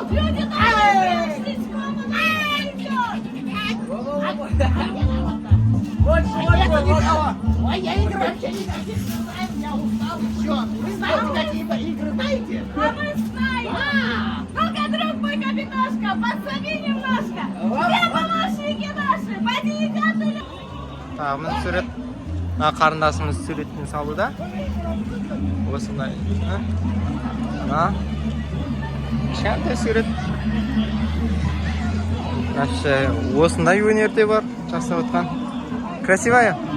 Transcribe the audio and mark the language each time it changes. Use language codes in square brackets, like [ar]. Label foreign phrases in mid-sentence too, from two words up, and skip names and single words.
[ru] Люди, ой, я игры вообще никаких не знаю, я устал, все. Вы знаете какие-то игры, знаете? А мы знаем! Ну-ка, друг мой капитошка, подсоби немножко! Все помощники наши, поди-ка оттуда! [kk] Мына сурет қарындасымыз суретін салуда. Осындай. Кішкентай сурет. Осындай өнерде бар, жасап отқан. [ru] Красивая.